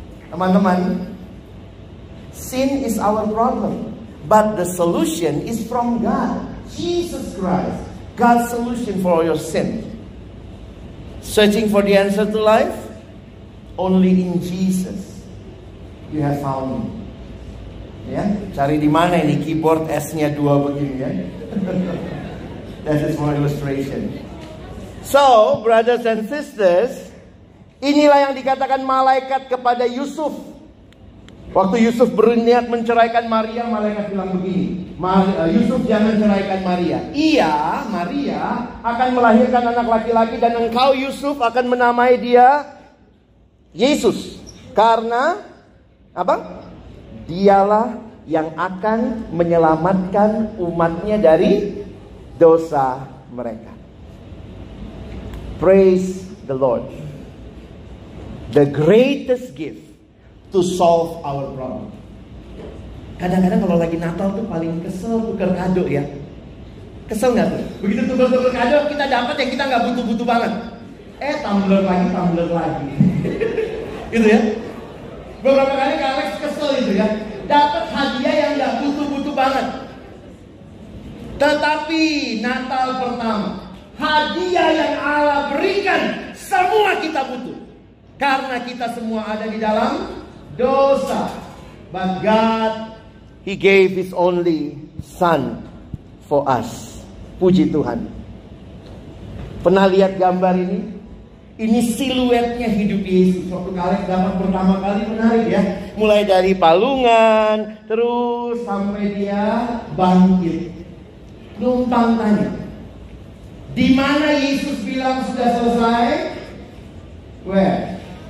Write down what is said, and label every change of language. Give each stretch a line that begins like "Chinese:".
Indonesian: Teman-teman,
English: sin is our problem, but the solution is from God. Jesus Christ, God's solution for your sin. Searching for the answer to life? Only in Jesus you have found Him.
Indonesian: Ya, cari di mana ini keyboard S-nya 2 begini ya.
English: That is for illustration. So, brothers and sisters,
Indonesian: inilah yang dikatakan malaikat kepada Yusuf. Waktu Yusuf berniat menceraikan Maria, malaikat bilang begini, Yusuf jangan ceraikan Maria. Iya, Maria akan melahirkan anak laki-laki dan engkau Yusuf akan menamai dia Yesus. Karena apa? Dialah yang akan menyelamatkan umatnya dari dosa mereka.
English: Praise the Lord. The greatest gift to solve our problem.
Indonesian: Kadang-kadang kalau lagi Natal tuh paling kesel tuker kado ya. Kesel nggak tuh? Begitu tuker kado kita dapat yang kita nggak butuh-butuh banget. Tumbler lagi. Gitu ya. Beberapa kali Kak Alex kesel itu ya, dapat hadiah yang gak butuh-butuh banget. Tetapi Natal pertama, hadiah yang Allah berikan, semua kita butuh. Karena kita semua ada di dalam dosa.
English: But God, He gave His only Son for us.
Indonesian: Puji Tuhan. Pernah lihat gambar ini? Ini siluetnya hidup Yesus. Waktu kalian gambar pertama kali menarik ya. Mulai dari palungan, terus sampai dia bangkit. Numpang tanya, di mana Yesus bilang sudah selesai?
English: Where?